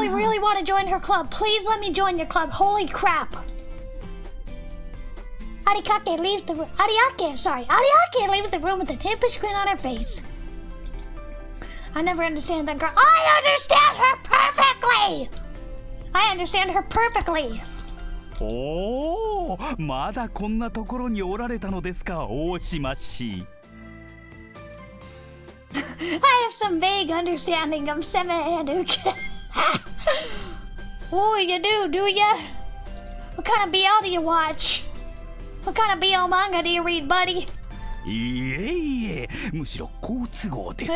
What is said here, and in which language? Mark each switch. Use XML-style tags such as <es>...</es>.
<en>I really want to join her club. Please let me join your club. Holy crap. Ariake leaves the room. Ariake leaves the room with an impish grin on her face. I never understand that girl. I understand her perfectly.</en> <ja>おー、まだこんなところにおられたのですか、大島氏。</ja> <en>I have some vague understanding of Seme and Uke. Oh, you do ya? What kind of BL do you watch? What kind of BL manga do you read, buddy?</en> <ja>いえいえ、むしろ好都合ですぞ。</ja>